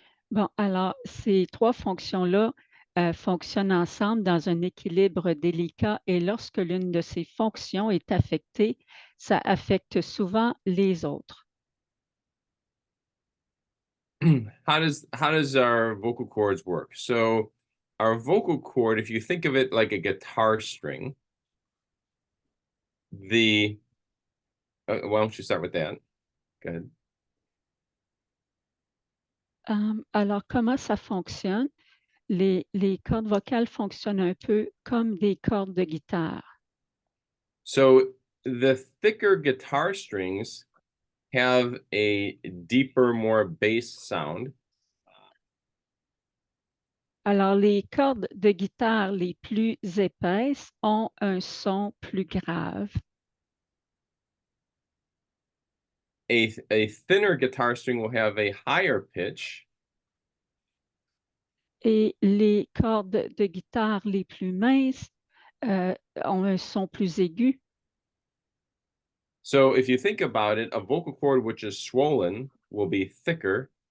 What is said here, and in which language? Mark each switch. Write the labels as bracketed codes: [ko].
[fr] Bon, alors, ces trois fonctions-là fonctionnent ensemble dans un équilibre délicat et lorsque l'une de ces fonctions est affectée, ça affecte souvent les autres. [en] How does our vocal cords work? So our vocal cord, if you think of it like a guitar string, why don't you start with that? Go ahead. [fr] Alors, comment ça fonctionne? Les cordes vocales fonctionnent un peu comme des cordes de guitare. [en] So the thicker guitar strings have a deeper, more bass sound. [fr] Alors, les cordes de guitare les plus épaisses ont un son plus grave. [en] A thinner guitar string will have a higher pitch. [fr] Et les cordes de guitare les plus minces ont un son plus aigu. [en] So if you think about it, a vocal cord which is swollen will be thicker.